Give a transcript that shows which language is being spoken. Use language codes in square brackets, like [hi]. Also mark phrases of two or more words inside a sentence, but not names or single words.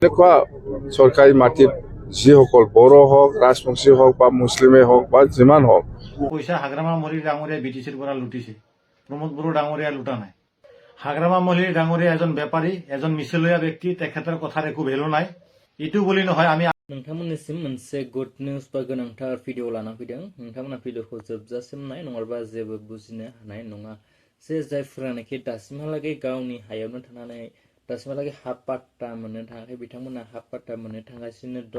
[as] এনেকুৱা চৰকাৰী মাটিত যিসকল বড়ো হওক, ৰাজবংশী হওক বা মুছলিমেই হওক বা যিমান হওক, পইচা হাগ্ৰামা মল্লিক ডাঙৰীয়াই বিটিচিৰ পৰা লুটিছে। প্ৰমোদ বড়ো ডাঙৰীয়াই লুটা নাই। হাগ্ৰামা মল্লিক ডাঙৰীয়া এজন বেপাৰী, এজন মিছলীয়া ব্যক্তি, তেখেতৰ কথাৰ একো ভেলু নাই। ইটো বুলি নহয় আমি [brx] नोंथांमोननिसिम मोनसे गुड निउज बा गोनांथार भिडिअ लाना फैदों। नोंथांमोना भिडिअखौ जोबजासिम नाय, नङाबा जेबो बुजिनो हानाय नङा जे जायफोरानोखि दासिमहालागै गावनि हायावनो थानानै दासिमहालागै हा पाट्टा मोननो थाङाखै, बिथांमोना हा पाट्टा मोननो थांगासिनो दं।